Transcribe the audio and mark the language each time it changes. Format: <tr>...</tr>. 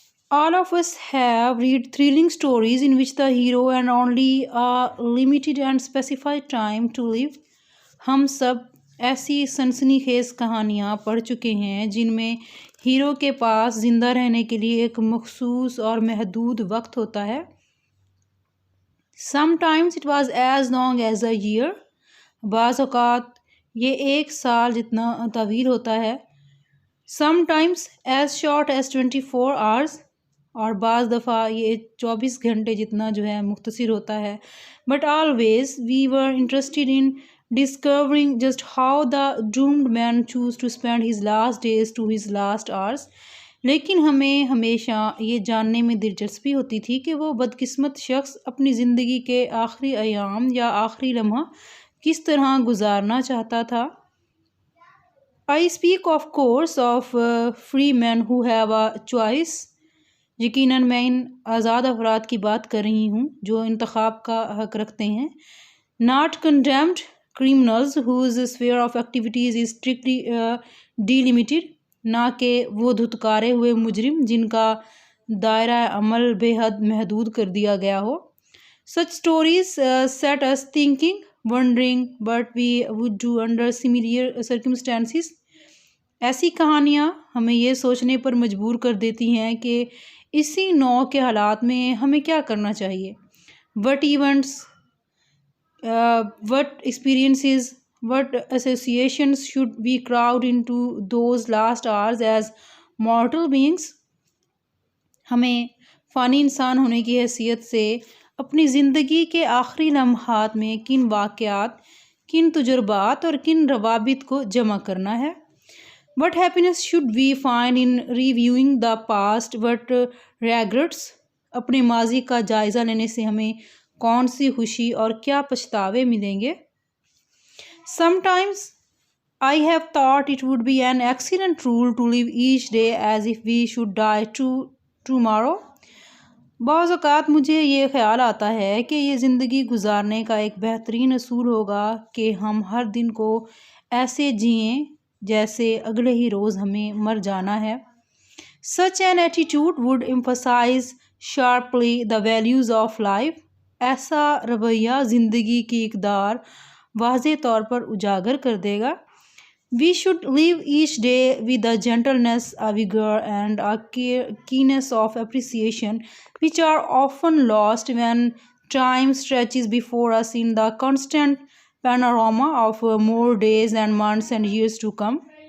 <en>All of us have read thrilling stories in which the hero and only a limited and specified time to live.</en> <ur>ہم سب ایسی سنسنی خیز کہانیاں پڑھ چکے ہیں جن میں ہیرو کے پاس زندہ رہنے کے لیے ایک مخصوص اور محدود وقت ہوتا ہے.</ur> <en>Sometimes it was as long as a year.</en> <ur>بعض اوقات یہ 1 سال جتنا طویل ہوتا ہے.</ur> <en>Sometimes as short as 24 hours.</en> <ur>اور بعض دفعہ یہ 24 گھنٹے جتنا جو ہے مختصر ہوتا ہے.</ur> <en>But always we were interested in discovering just how the doomed man chose to spend his last days to his last hours.</en> <ur>لیکن ہمیں ہمیشہ یہ جاننے میں دلچسپی ہوتی تھی کہ وہ بدقسمت شخص اپنی زندگی کے آخری ایام یا آخری لمحہ کس طرح گزارنا چاہتا تھا.</ur> <en>I speak of course of free men who have a choice.</en> <ur>یقیناً میں ان آزاد افراد کی بات کر رہی ہوں جو انتخاب کا حق رکھتے ہیں.</ur> <en>Not condemned criminals whose sphere of activities is strictly delimited.</en> <ur>نہ کہ وہ دھتکارے ہوئے مجرم جن کا دائرہ عمل بے حد محدود کر دیا گیا ہو.</ur> <en>Such stories set us thinking, wondering what we would do under similar circumstances.</en> <ur>ایسی کہانیاں ہمیں یہ سوچنے پر مجبور کر دیتی ہیں کہ اسی نوع کے حالات میں ہمیں کیا کرنا چاہیے.</ur> <en>What events, what experiences, what associations should we crowd into those last hours as mortal beings.</en> <ur>ہمیں فانی انسان ہونے کی حیثیت سے اپنی زندگی کے آخری لمحات میں کن واقعات، کن تجربات اور کن روابط کو جمع کرنا ہے.</ur> <en>What happiness should we find in reviewing the past, what regrets.</en> <ur>اپنے ماضی کا جائزہ لینے سے ہمیں کون سی خوشی اور کیا پچھتاوے ملیں گے.</ur> <en>Sometimes I have thought it would be an excellent rule to live each day as if we should die tomorrow.</en> <ur>بعض اوقات مجھے یہ خیال آتا ہے کہ یہ زندگی گزارنے کا ایک بہترین اصول ہوگا کہ ہم ہر دن کو ایسے جئیں جیسے اگلے ہی روز ہمیں مر جانا ہے.</ur> <en>Such an attitude would emphasize sharply the values of life.</en> <ur>ایسا رویہ زندگی کی اقدار واضح طور پر اجاگر کر دے گا.</ur> <en>We should live each day with a gentleness, a vigor and a keenness of appreciation which are often lost when time stretches before us in the constant panorama of more days and months and years to come.</en>